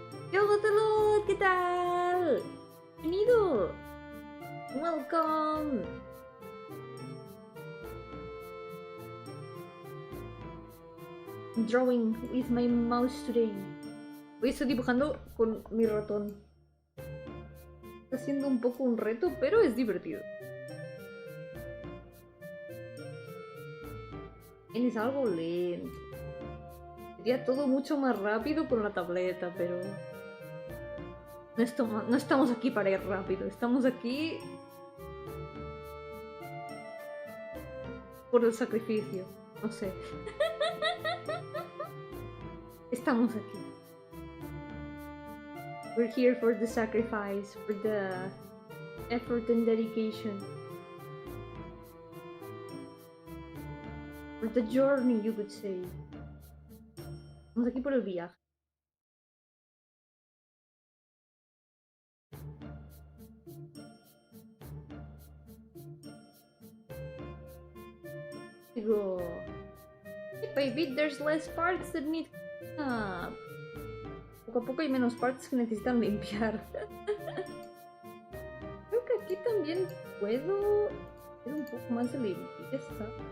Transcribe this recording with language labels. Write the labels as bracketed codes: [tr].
[es] Yo, Telut, ¿qué tal? Bienvenido. [en] Welcome. I'm drawing with my mouse today. [es] Hoy estoy dibujando con mi ratón. Está siendo un poco un reto, pero es divertido. Es algo lento. Sería todo mucho más rápido con la tableta, pero no estamos aquí para ir rápido. Estamos aquí por el sacrificio. No sé. Estamos aquí. [en] We're here for the sacrifice, for the effort and dedication. For the journey, you could say. [es] Estamos aquí por el viaje. [en] Go. Bit by bit, there's less parts that need up. [es] Poco a poco hay menos partes que necesitan limpiar. Creo que aquí también puedo hacer un poco más de limpieza.